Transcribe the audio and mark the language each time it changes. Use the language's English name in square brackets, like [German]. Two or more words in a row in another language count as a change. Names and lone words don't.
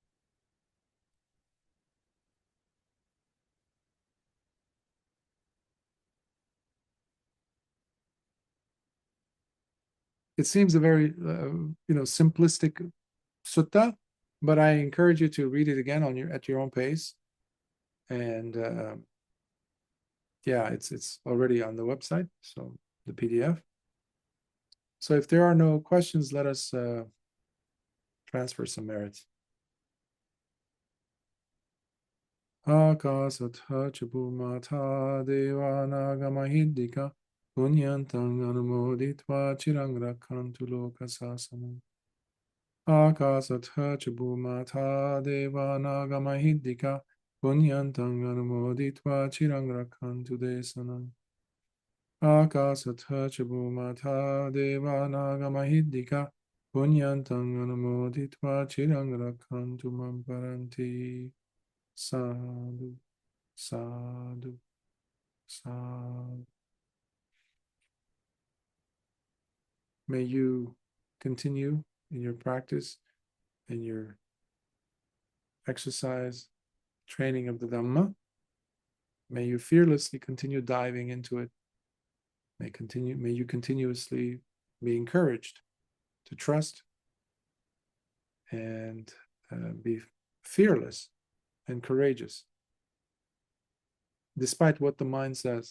[English] It seems a very, simplistic sutta, but I encourage you to read it again at your own pace. And yeah, it's already on the website, so the PDF. So if there are no questions, let us transfer some merits. [Pali] Akasatha chubumata devanagamahiddhika punyantang anumoditva chirang rakhantu lokasasanam. Akasatha chubumata devanagamahiddhika punyantang anumoditva chirang rakhantu desanam. Akasatha chubumata devanagamahiddhika punyantang anumoditva chirang rakhantu mamparanti. Sadhu, sadhu, sadhu. [English] May you continue in your practice, in your exercise, training of the Dhamma. May you fearlessly continue diving into it. May you continuously be encouraged to trust and be fearless and courageous despite what the mind says.